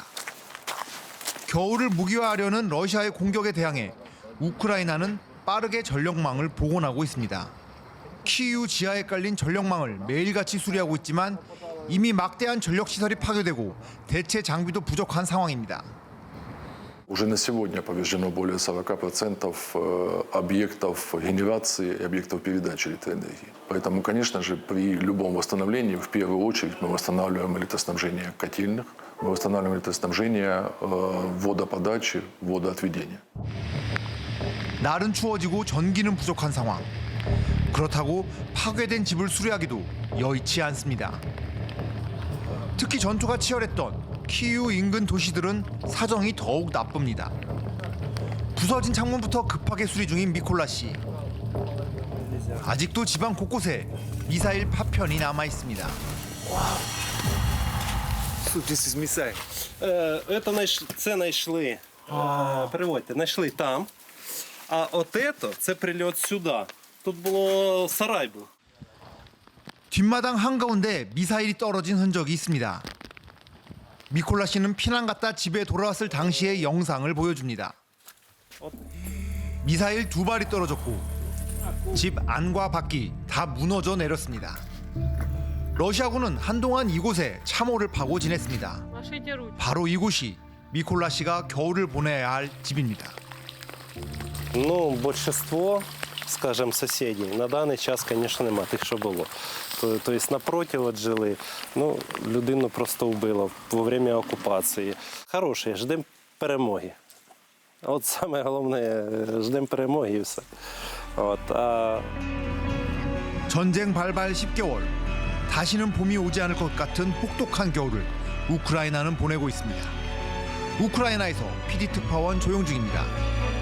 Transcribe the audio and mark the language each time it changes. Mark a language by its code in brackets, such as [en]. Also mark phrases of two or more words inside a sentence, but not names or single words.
[ko] 겨울을 무기화하려는 러시아의 공격에 대항해 우크라이나는 빠르게 전력망을 복원하고 있습니다. 키이우 지하에 깔린 전력망을 매일같이 수리하고 있지만 이미 막대한 전력시설이 파괴되고 대체 장비도 부족한 상황입니다. [ru] Уже на сегодня повреждено более 40% объектов генерации и объектов передачи электроэнергии. Поэтому, конечно же, при любом восстановлении, в первую очередь, мы восстанавливаем электроснабжение котельных, мы восстанавливаем электроснабжение водоподачи, водоотведения. [ko] 날은 추워지고 전기는 부족한 상황. 그렇다고 파괴된 집을 수리하기도 여의치 않습니다. 특히 전투가 치열했던 키이우 인근 도시들은 사정이 더욱 나쁩니다. 부서진 창문부터 급하게 수리 중인 미콜라 씨. 아직도 지방 곳곳에 미사일 파편이 남아 있습니다. [uk] Це знайшли, переводьте, знайшли там, а це прильот сюди. Тут було сарай був. [ko] 뒷마당 한가운데 미사일이 떨어진 흔적이 있습니다. 미콜라 씨는 피난 갔다 집에 돌아왔을 당시의 영상을 보여줍니다. 미사일 2발이 떨어졌고 집 안과 밖이 다 무너져 내렸습니다. 러시아군은 한동안 이곳에 참호를 파고 지냈습니다. 바로 이곳이 미콜라 씨가 겨울을 보내야 할 집입니다. [ru] Ну, большинство, скажем, соседей [uk] на даний час, звісно, нема тих, що було. Тобто напроти от жили, ну, людину просто вбило [ru] во время [uk] окупації. Хороший, ждемо перемоги. От саме головне, ждемо перемоги і все. От, [ko] 전쟁 발발 10개월. 다시는 봄이 오지 않을 것 같은 혹독한 겨울을 우크라이나는 보내고 있습니다. 우크라이나에서 PD 특파원 조용중입니다.